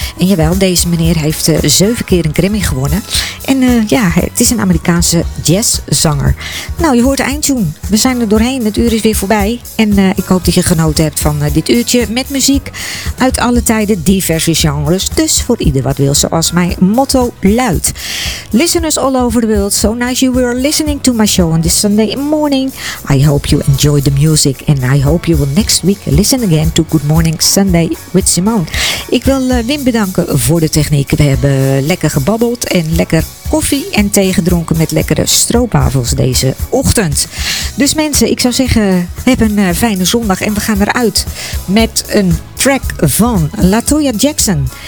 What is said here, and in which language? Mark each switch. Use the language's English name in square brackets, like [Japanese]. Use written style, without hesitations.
[Dutch] En jawel, deze meneer heeft 7 keer een Grammy gewonnen. En het is een Amerikaanse jazzzanger. Nou, je hoort eindtune. We zijn er doorheen, het uur is weer voorbij. En ik hoop dat je genoten hebt van dit uurtje met muziek uit alle tijden, diverse genres. Dus voor ieder wat wil, zoals mijn motto luidt. [English] Listeners all over the world, so nice you were listening to my show on this Sunday morning. I hope you enjoyed the music and I hope you will next week listen again to Good Morning Sunday with Simone. [Dutch] Ik wil Wim bedanken voor de techniek. We hebben lekker gebabbeld en lekker koffie en thee gedronken met lekkere stroopwafels deze ochtend. Dus mensen, ik zou zeggen, heb een fijne zondag en we gaan eruit met een track van LaToya Jackson.